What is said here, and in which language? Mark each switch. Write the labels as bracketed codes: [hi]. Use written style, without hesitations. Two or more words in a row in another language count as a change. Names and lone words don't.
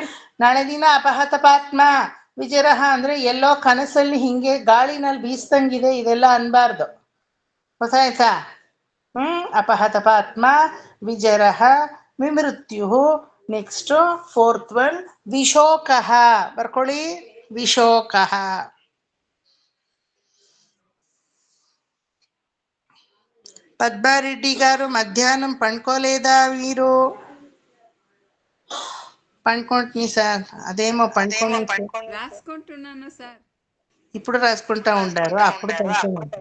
[kn] ನಾಳೆ ದಿನ [sa] ಅಪಹತಪಾತ್ಮ ವಿಜರಹ [kn] ಅಂದ್ರೆ ಎಲ್ಲೋ ಕನಸಲ್ಲಿ ಹಿಂಗೆ ಗಾಳಿನಲ್ಲಿ ಬೀಸ್ತಂಗಿದೆ, ಇದೆಲ್ಲ ಅನ್ಬಾರ್ದು. [sa] ಗೊತ್ತಾಯ್ತಾ? ಅಪಹತಪಾತ್ಮ ವಿಜರಹ ವಿಮೃತ್ಯು. [en] next fourth one ವಿಶೋಕಃ. [kn] ಬರ್ಕೊಳ್ಳಿ, ವಿಶೋಕಃ. [te] పద్మారెడ్డి గారు మధ్యాహ్నం పండుకోలేదా? మీరు పండుకుంటుని సార్. అదేమో పండుకొని రాసుకుంటున్నాను సార్. ఇప్పుడు రాసుకుంటా ఉండారు, అప్పుడు పండుకొని.